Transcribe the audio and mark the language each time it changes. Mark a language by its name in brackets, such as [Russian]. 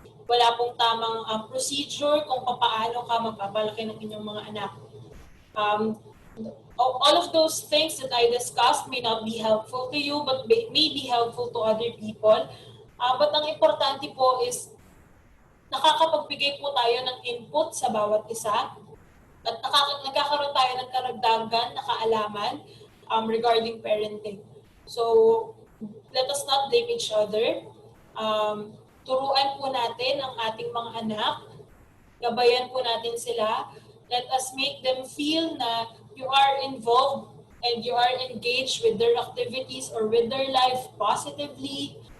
[Filipino] Wala pong tamang procedure kung paano ka magpapalaki ng inyong mga anak. [English] All of those things that I discussed may not be helpful to you but may be helpful to other people. [Filipino] But ang importante po is nakakapagbigay po tayo ng input sa bawat isa at nagkakaroon tayo ng karagdagan na kaalaman regarding parenting. [English] So, let us not blame each other. [Filipino] Turuan po natin ang ating mga anak. Gabayan po natin sila. [English] Let us make them feel na you are involved and you are engaged with their activities or with their life positively.